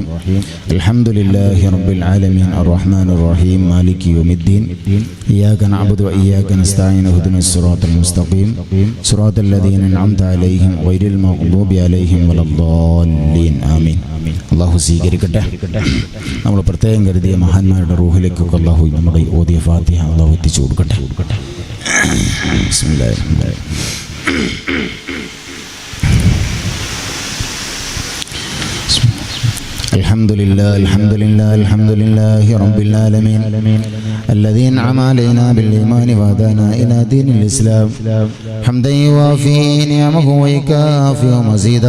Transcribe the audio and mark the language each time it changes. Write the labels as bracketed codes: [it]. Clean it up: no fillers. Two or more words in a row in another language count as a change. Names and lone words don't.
[ar] الحمد لله رب العالمين الرحمن الرحيم مالك يوم الدين إياك نعبد وإياك نستعين اهدنا الصراط المستقيم صراط الذين أنعمت عليهم غير المغضوب عليهم ولا الضالين. [ml] ആമീൻ. അള്ളാഹു സ്വീകരിക്കട്ടെ. നമ്മൾ പ്രത്യേകം കരുതിയ മഹാന്മാരുടെ റൂഹിലേക്കൊക്കെ അള്ളാഹു നമ്മുടെ ഓതിയ ഫാത്തിഹ അള്ളാഹു എത്തിച്ചു കൊടുക്കട്ടെ. [ar] بسم الله الرحمن الرحيم. الحمد لله الحمد لله الحمد لله رب العالمين الذي انعم علينا بالإيمان وهدانا إلى دين الإسلام حمدا يوافي نعمه ويكافئ مزيدا.